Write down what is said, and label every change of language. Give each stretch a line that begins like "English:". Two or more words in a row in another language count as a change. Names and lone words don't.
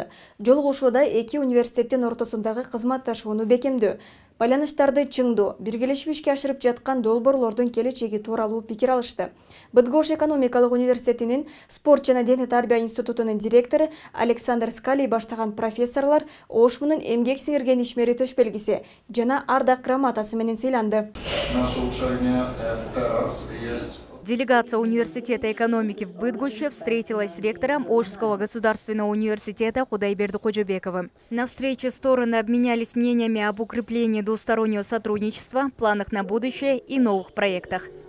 Kyrgyz: Жолугушууда эки университеттин ортосундагы кызматташууну бекемдөө, байланыштарды чыңдоо, биргелешип ишке ашырып жаткан долбоорлордун келечеги тууралуу пикир алышты. Быдгош экономикалык университетинин спорт жана дене тарбия институтунун директору Александр Скалий баштаган профессорлор Ошмунун эмгек сиңирген ишмери төшбелгиси жана ардак грамотасы менен сыйланды.
Russian: Наше улучшение раз есть. Делегация университета экономики в Быдгоше встретилась с ректором Ошского государственного университета Кудайберди Кожобековым. На встрече стороны обменялись мнениями об укреплении двустороннего сотрудничества, планах на будущее и новых проектах.